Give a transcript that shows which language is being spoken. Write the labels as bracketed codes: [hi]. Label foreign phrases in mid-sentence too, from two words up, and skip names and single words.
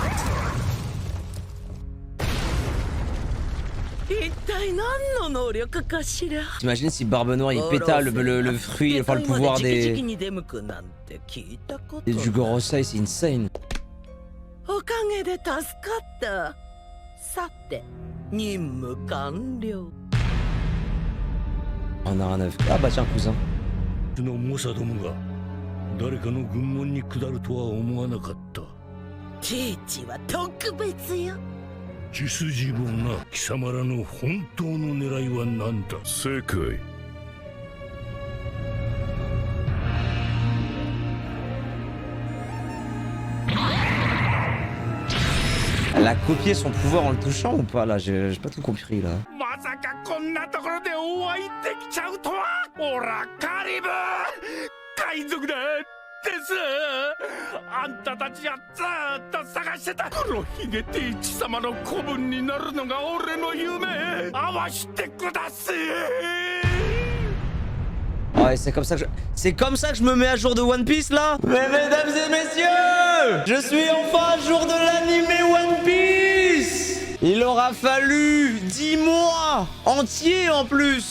[fr] T'imagines si Barbe Noire il péta le fruit, enfin le pouvoir des... Et du Gorosei, c'est insane. On a rien à faire. Ah bah tiens cousin. [ja] 誰かの軍門に下るとは思わなかった。ケイチは特別よ。血筋もな、貴様らの本当の狙いは何だ。世界。 [fr] Elle a copié son pouvoir en le touchant ou pas là? J'ai pas tout compris là. [ja] まさかこんなところでお会いできちゃうとは。オラカリブ海賊だですあんたたちがずーっと探してた黒ひげティーチ様の子分になるのが俺の夢会わしてください。 [fr] Ouais, c'est comme ça que je me mets à jour de One Piece là. Mais mesdames et messieurs, je suis enfin à jour de l'animé One Piece. Il aura fallu 10 mois entiers en plus.